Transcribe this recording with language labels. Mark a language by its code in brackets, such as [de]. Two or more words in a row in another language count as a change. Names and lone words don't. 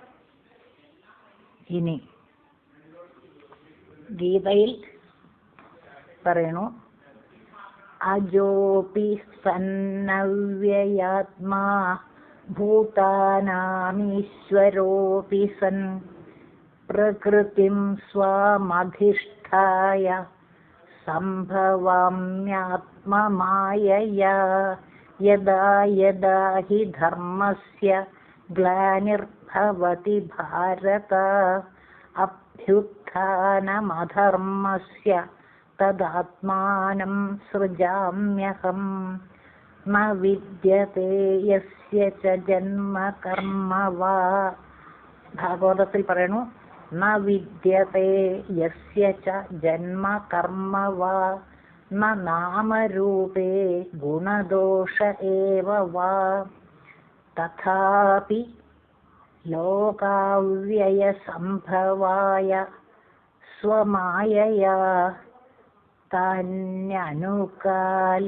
[ml] ഇനി ഗീതയിൽ പറയണു, [sa] അജോപി സന്നവ്യയാത്മാ ഭൂതാനാമീശ്വരോപി സൻ പ്രകൃതിം സ്വാമധിഷ്ഠായ സംഭവാമ്യാത്മമായയാ യദാ യദാ ഹി ധർമ്മസ്യ ഗ്ലാനിർഭവതി ഭാരത അഭ്യുത്ഥാനമധർമ്മസ്യ തദാത്മാനം സൃജാമ്യഹം ന വിദ്യതേ യസ്യ ച ജന്മ കർമ്മ വാ. [ml] ഭാഗവതത്തിൽ പറയണു, [sa] ന വിദ്യതേ യസ്യ ച ജന്മ കർമ്മ വാ ന നാമരൂപേ ഗുണദോഷ ഏവ വാ തഥാപി ലോകാവ്യയസംഭവായ സ്വമായയാ താന്യനുകാലമൃച്ഛതി.